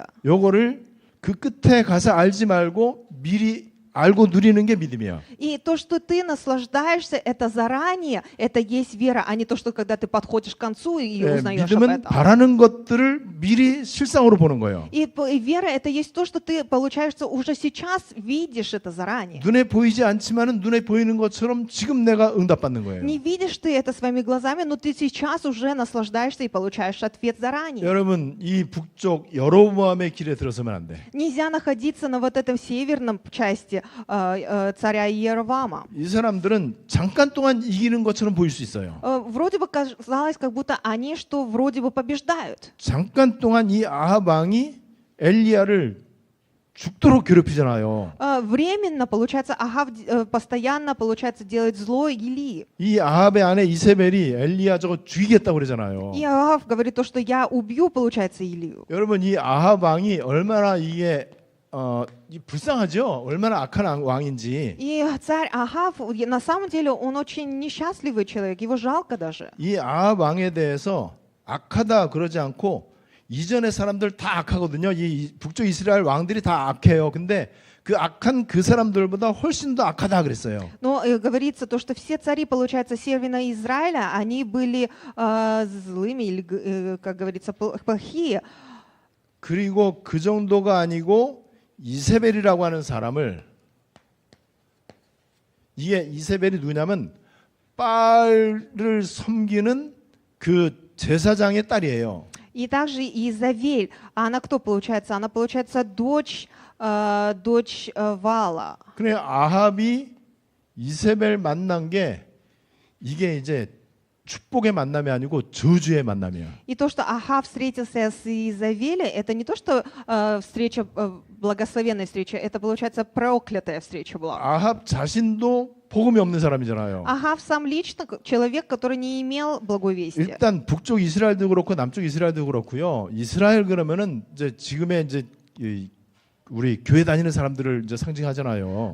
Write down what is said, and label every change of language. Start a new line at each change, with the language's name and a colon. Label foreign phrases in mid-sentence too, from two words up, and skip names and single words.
Korean: 요거를 그 끝에 가서 알지 말고 미리 알고 누리는 게 믿음이야.
Russian: И то, что ты наслаждаешься, это заранее, это есть вера, а не то, что когда ты подходишь к концу и
Korean: 네,
Russian: узнаешь об
Korean: 믿음은
Russian: этом.
Korean: 바라는 것들을 미리 실상으로 보는 거예요.
Russian: И вера — это есть то, что ты, получается, уже сейчас видишь это заранее.
Korean: 눈에 보이지 않지만은 눈에 보이는 것처럼 지금 내가 응답받는 거예요.
Russian: Не видишь ты это своими глазами, но ты сейчас уже наслаждаешься и получаешь ответ заранее.
Korean: 여러분 이 북쪽 여로보암의 길에 들어서면 안 돼.
Russian: Нельзя находиться на вот этом северном части видите царя Иеровама.
Korean: 이 사람들은 잠깐 동안 이기는 것처럼 보일 수 있어요.
Russian: Вроде бы казалось, как будто они что вроде бы побеждают.
Korean: 잠깐 동안 이 아합 왕이 엘리야를 죽도록 괴롭히잖아요.
Russian: Временно, получается, Ахав постоянно, получается, делает зло Илии.
Korean: 이 아합의 아내 이세벨이 엘리야 저거 죽이겠다고 그러잖아요.
Russian: И Ахав говорит то, что я убью, получается, Илию.
Korean: 여러분 이 아합 왕이 얼마나 이게 불쌍하죠? 얼마나 악한 왕인지.
Russian: И царь Ахав, на самом деле, он очень несчастливый человек, его жалко даже.
Korean: 이 아합 왕에 대해서 악하다 그러지 않고 이전의 사람들 다 악하거든요. 이 북쪽 이스라엘 왕들이 다 악해요. 근데 그 악한 그 사람들보다 훨씬 더 악하다 그랬어요.
Russian: Но говорится то, что все цари, получается, Северного Израиля, они были злыми, или, как говорится, плохие.
Korean: 그리고 그 정도가 아니고 이세벨이라고 하는 사람을 이게 이세벨이 누구냐면 바알을 섬기는 그 제사장의 딸이에요.
Russian: И также Изавель, она кто получается? Она получается дочь Вала.
Korean: 그래 아합이 이세벨 만난 게 이게 이제 축복의 만남이 아니고 저주의 만남이에요.
Russian: И то, что Ахав встретился с Изавелей, это не то, что встреча, благословенная встреча, это, получается, проклятая встреча была.
Korean: 아합 자신도 복음이 없는 사람이잖아요.
Russian: Ахав сам лично человек, который не имел благовестия.
Korean: 일단 북쪽 이스라엘도 그렇고 남쪽 이스라엘도 그렇고요. 이스라엘 그러면은 이제 지금의 이제 우리 교회 다니는 사람들을 이제 상징하잖아요.